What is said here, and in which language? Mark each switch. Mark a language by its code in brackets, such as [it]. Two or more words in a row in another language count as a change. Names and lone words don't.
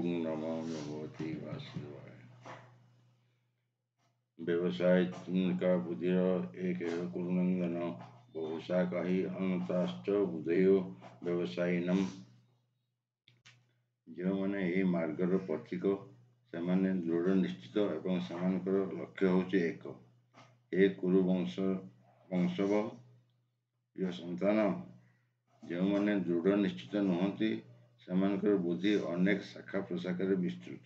[sa] नमो भगवते वासुदेवाय। व्यवसायिका बुद्धिर एक कुरुनंदन बहुशाखा ही अनताश्च बुद्धयो व्यवसायिनम। [or] ଯେଉଁମାନେ ଏହି ମାର୍ଗର ପଥିକ ସେମାନେ ଦୃଢ଼ ନିଶ୍ଚିତ ଏବଂ ସେମାନଙ୍କର ଲକ୍ଷ୍ୟ ହେଉଛି ଏକ। ଏ କୁରୁ ବଂଶବ ପ୍ରିୟ ସନ୍ତାନ, ଯେଉଁମାନେ ଦୃଢ଼ ନିଶ୍ଚିତ ନୁହନ୍ତି ସେମାନଙ୍କର ବୁଦ୍ଧି ଅନେକ ଶାଖା ପ୍ରଶାଖାରେ ବିସ୍ତୃତ।